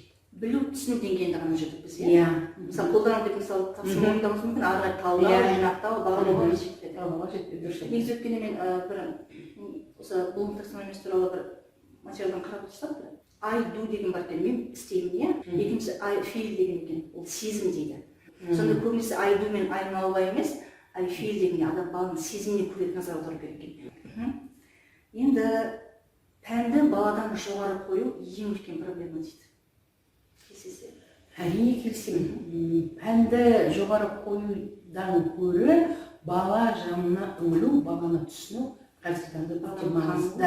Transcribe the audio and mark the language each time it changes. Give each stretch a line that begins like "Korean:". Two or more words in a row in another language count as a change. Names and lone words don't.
Kazakh: Білу, түсіну деңгейінде ғана жүрдік біз. Мысалы, қолданам деп мысалы тапсырма орындауымыз мүмкін, ары қарай талдау, жинақтау, бағалауға жетпеді. Негізі өткенде мен бір осы Bloom таксономиясы туралы бір материалдан қарап отырсам,
English: I do
Kazakh: деген бар екен, мен істеймін, екіншісі
English: I feel
Kazakh: деген екен, ол сезім дейді. Сонда көбінесе
English: I do
Kazakh: мен
English: I know
Kazakh: емес,
English: I feel
Kazakh: деген адам баланың сезіміне көбірек назар аудару керек екен. Енді пәнді баладан жоғары қою ең үлкен проблема дейді. Әрине келісемін. Пәнді жоғары қоюдан көрі бала жанына үңілу, баланы түсіну қазіргі таңда өте маңызды.